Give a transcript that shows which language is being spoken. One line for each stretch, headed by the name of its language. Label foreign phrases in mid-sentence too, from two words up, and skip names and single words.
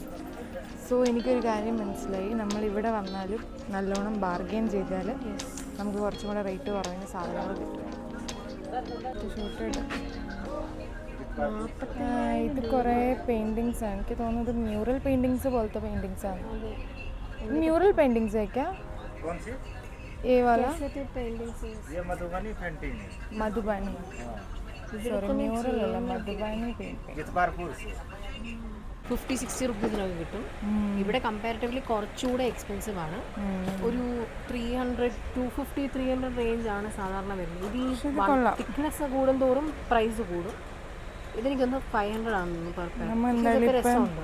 Malayalam: സോ എനിക്കൊരു കാര്യം മനസ്സിലായി, നമ്മളിവിടെ വന്നാലും നല്ലോണം ബാർഗെയിൻ ചെയ്താൽ നമുക്ക് കുറച്ചും കൂടെ റേറ്റ് കുറവിന് സാധനങ്ങൾ കിട്ടും. ഇത് കുറേ പെയിൻറ്റിങ്സ് ആണ്. എനിക്ക് തോന്നുന്നത്
English: mural paintings
Malayalam: പോലത്തെ പെയിൻറ്റിങ്സ് ആണ്.
English: mural paintings
Malayalam: ആയിക്കാ
Hindi: ये वाला पेंटिंग ये मधुबनी पेंटिंग है।
Malayalam: मधुबनी സോറി മ്യൂറൽ അല്ല മധുബാനി പെയിന്റ്. 50-60 റുപ്പീസിനൊക്കെ കിട്ടും. ഇവിടെ കമ്പാരിറ്റീവ്ലി കുറച്ചുകൂടെ എക്സ്പെൻസീവ് ആണ്. ഒരു 250-300 റേഞ്ച് ആണ് സാധാരണ വരുന്നത്. ഇത് ഈ തിക്നെസ് കൂടുന്തോറും പ്രൈസ് കൂടും. ഇതെനിക്കൊന്ന് 500 ആണെന്ന് പറഞ്ഞു. രസമുണ്ട്.